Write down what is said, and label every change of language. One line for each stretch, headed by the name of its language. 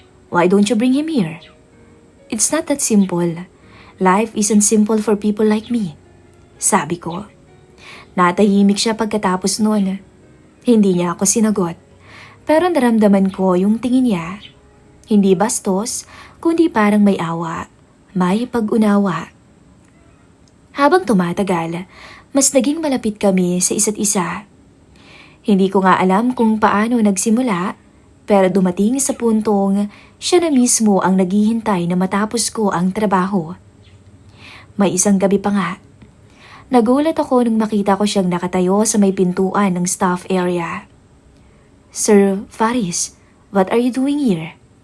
English: Why don't you bring him here?" "It's not that simple. Life isn't simple for people like me,"
Filipino: sabi ko. Natahimik siya pagkatapos noon. Hindi niya ako sinagot, pero naramdaman ko yung tingin niya. Hindi bastos, kundi parang may awa, may pag-unawa. Habang tumatagal, mas naging malapit kami sa isa't isa. Hindi ko nga alam kung paano nagsimula, pero dumating sa puntong siya na mismo ang naghihintay na matapos ko ang trabaho. May isang gabi pa nga. Nagulat ako nung makita ko siyang nakatayo sa may pintuan ng staff area.
English: "Sir Faris, what are you doing here?"